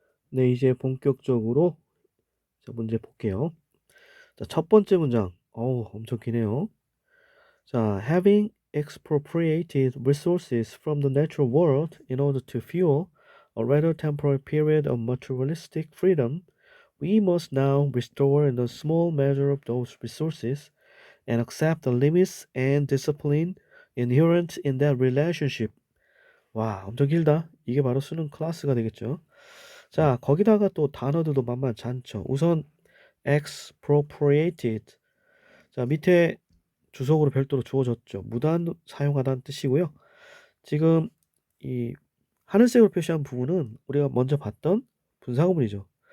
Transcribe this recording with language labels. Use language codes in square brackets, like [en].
[ko] 네, 이제 본격적으로 자, 문제 볼게요. 자, 첫 번째 문장. 어우, 엄청 기네요. [en] 자, having expropriated resources from the natural world in order to fuel a rather temporary period of materialistic freedom, we must now restore in a small measure of those resources and accept the limits and discipline inherent in that relationship. [ko] 와, 엄청 길다. 이게 바로 수능 클래스가 되겠죠. 자, 거기다가 또 단어들도 만만치 않죠. 우선 expropriated. 자, 밑에 주석으로 별도로 주어졌죠. 무단 사용하다는 뜻이고요. 지금 이 하늘색으로 표시한 부분은 우리가 먼저 봤던 분사구문이죠.